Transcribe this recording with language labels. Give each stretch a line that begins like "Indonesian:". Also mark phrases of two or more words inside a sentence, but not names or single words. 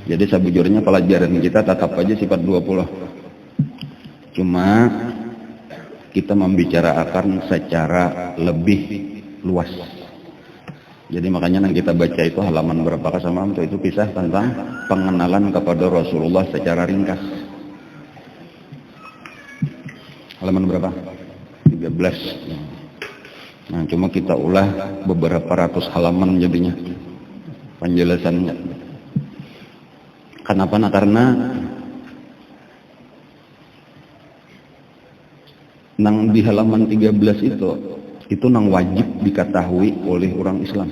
Banjar: Jadi sebujurnya pelajaran kita tetap aja sifat 20. Cuma kita membicarakan secara lebih luas.
Indonesian: Jadi makanya yang kita baca itu halaman berapa sama itu kisah tentang pengenalan kepada Rasulullah secara ringkas. Halaman berapa? 13.
Banjar: Nah, cuma kita ulah beberapa ratus halaman jadinya penjelasannya.
Indonesian: Kenapa?
Banjar: Nah, karena nang di halaman 13 itu nang wajib diketahui oleh orang Islam.